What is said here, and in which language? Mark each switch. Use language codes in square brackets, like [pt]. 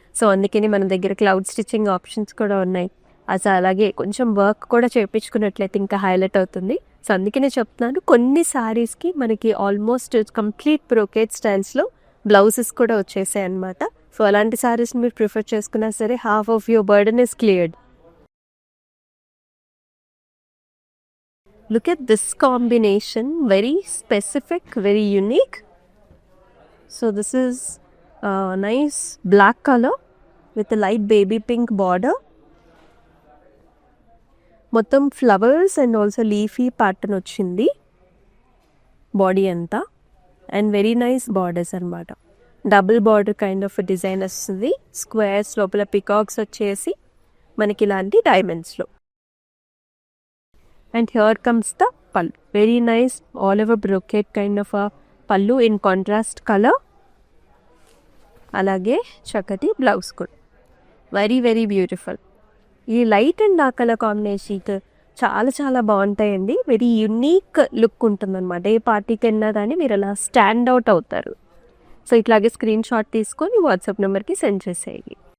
[te] So అందుకని మన దగ్గర క్లౌడ్ స్టిచ్చింగ్ ఆప్షన్స్ కూడా ఉన్నాయి. అసలు అలాగే కొంచెం వర్క్ కూడా చేయించుకున్నట్లయితే ఇంకా హైలైట్ అవుతుంది. సో అందుకనే చెప్తున్నాను, కొన్ని శారీస్కి మనకి ఆల్మోస్ట్ కంప్లీట్ బ్రోకేడ్ స్టైల్స్లో బ్లౌజెస్ కూడా వచ్చేసాయి అనమాట. [en] so [te] అలాంటి శారీస్ని మీరు ప్రిఫర్ చేసుకున్నా సరే [en] Half of your burden is cleared. Look at this combination, very specific, very unique. So this is a nice black color with a light baby pink border. [te] మొత్తం flowers and also leafy pattern వచ్చింది body అంతా. [en] And very nice borders అనమాట, double border kind of design వస్తుంది. [te] Squares లోపల peacocks వచ్చేసి మనకి ఇలాంటి డైమండ్స్లో. [en] And here comes the pallu, very nice all over brocade kind of a pallu in contrast color. [te] అలాగే చక్కటి బ్లౌజ్ కూడా [en] Very very beautiful. [te] ఈ light and dark colour combination చాలా చాలా బాగుంటాయండి. వెరీ యునీక్ లుక్ ఉంటుందన్నమాట. ఏ పార్టీకి వెళ్ళినా కానీ మీరు అలా స్టాండ్ అవుట్ అవుతారు. సో ఇట్లాగే స్క్రీన్ షాట్ తీసుకొని వాట్సాప్ నెంబర్కి సెండ్ చేసేయండి.